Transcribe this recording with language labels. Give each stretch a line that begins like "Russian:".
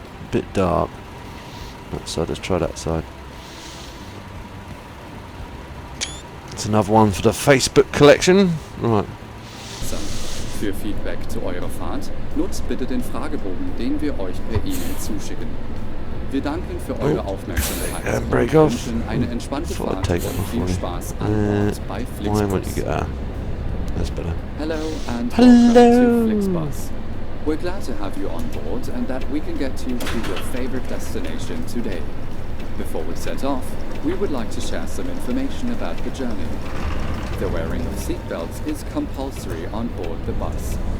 English: Bit dark. That side, let's try that side. It's another one for the Facebook collection. Right.
German: Für Feedback zu eurer Fahrt nutzt bitte den Fragebogen, den wir euch per E-Mail zuschicken. Wir danken für eure Aufmerksamkeit und wünschen eine entspannte Fahrt und viel Spaß an Bord bei Flixbus.
English: That's better. Hello and welcome to Flixbus. We're glad to have you on board and that we can get you to your favorite destination today. Before we set off, we would like to share some information about the journey. The wearing of seatbelts is compulsory on board the bus.